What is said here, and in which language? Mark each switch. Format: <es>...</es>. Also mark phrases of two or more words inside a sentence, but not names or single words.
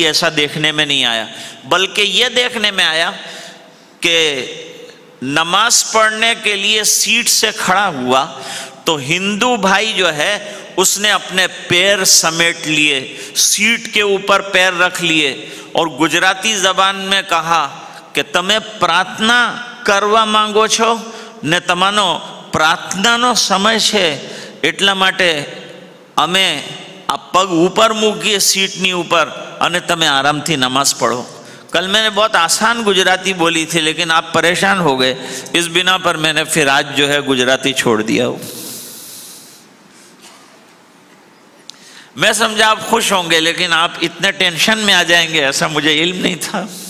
<ur>ایسا دیکھنے میں نہیں آیا، بلکہ یہ دیکھنے میں آیا کہ نماز پڑھنے کے لیے سیٹ سے کھڑا ہوا تو ہندو بھائی جو ہے اس نے اپنے پیر سمیٹ لیے، سیٹ کے اوپر پیر رکھ لیے، اور گجراتی زبان میں کہا کہ تمہیں پراتنا کروا</ur> <gu>માંગો છો ને તમારો પ્રાર્થનાનો સમય છે, એટલા માટે અમે આ પગ ઉપર મૂકીએ સીટની ઉપર અને તમે આરામથી નમાઝ</gu> <ur>પढ़ो۔ کل میں نے بہت آسان گجراتی بولی تھی، لیکن آپ پریشان ہو گئے، اس بنا پر میں نے پھر آج جو ہے گجراتی چھوڑ دیا ہوں۔ میں سمجھا آپ خوش ہوں گے، لیکن آپ اتنے ٹینشن میں آ جائیں گے ایسا مجھے علم نہیں تھا۔</ur>